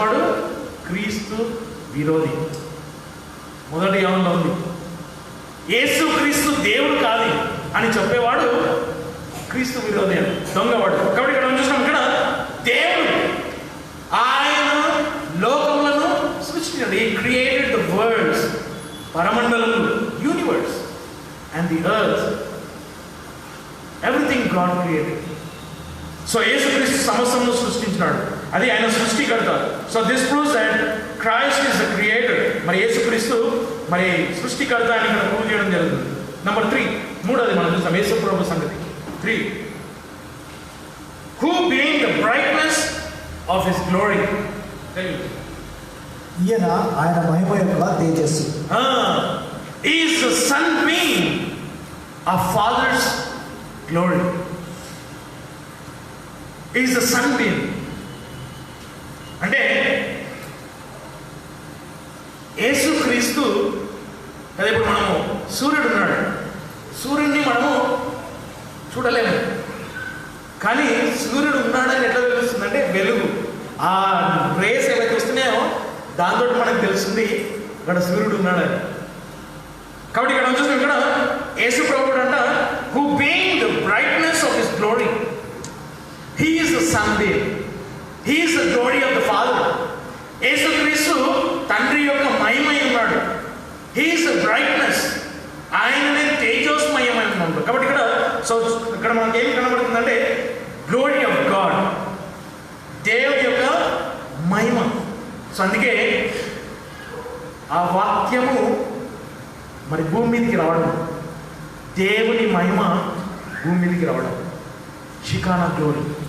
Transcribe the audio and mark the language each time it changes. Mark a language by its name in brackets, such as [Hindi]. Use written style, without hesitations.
[Telugu] వాడు క్రీస్తు విరోధి. మొదటి యోహానులో ఉంది, యేసు క్రీస్తు దేవుడు కాదు అని చెప్పేవాడు క్రీస్తు విరోధి అని, దొంగవాడు. కాబట్టి ఇక్కడ చూసినాం, ఇక్కడ దేవుడు ఆయన లోకములను సృష్టించాడు. [English] He created the worlds, పరమండలములు, universe and the earth. Everything God created. [Telugu] So యేసుక్రీస్తు సమస్తమును సృష్టించినాడు, అది ఆయన సృష్టికర్త. [English] So this proves that Christ is the creator. [Telugu] మరి యేసుక్రీస్తు మరి సృష్టికర్త అని ఇక్కడ ప్రూవ్ చేయడం జరుగుతుంది. నంబర్ 3, మూడోది మనం చూస్తాం యేసు ప్రభు సంగతి. [English] 3, who being the brightness of his glory. [Telugu] ఈయన ఆయన మహిమ యొక్క తేజస్సు. [English] He is the sunbeam of Father's glory. He is the sunbeam. [Telugu] అంటే యేసుక్రీస్తు అదే, ఇప్పుడు మనము సూర్యుడు ఉన్నాడు, సూర్యుడిని మనము చూడలేము, కానీ సూర్యుడు ఉన్నాడని ఎట్లా తెలుస్తుందంటే వెలుగు, ఆ రేస్ ఎలా చూస్తున్నాయో దాంతో మనకు తెలుస్తుంది ఇక్కడ సూర్యుడు ఉన్నాడని. కాబట్టి ఇక్కడ చూస్తాం, ఇక్కడ యేసు ప్రభువుడు అంట, [English] who being the brightness of his glory, he is the sunbeam, he is the glory of the Father. [Telugu] యేసుక్రీస్తు తండ్రి యొక్క మహిమై ఉన్నాడు. [English] he is the brightness, [Telugu] ఆయననే తేజోస్మయమై ఉన్నాడు. కాబట్టి ఇక్కడ సో ఇక్కడ మనకి ఏం కనబడుతుందంటే గ్లోరీ ఆఫ్ గాడ్, దేవుడి యొక్క మహిమ. సో అందుకే ఆ వాక్యము మరి భూమి మీదకి రావడం, దేవుని మహిమ భూమి మీదకి రావడం, షికానా గ్లోరీ.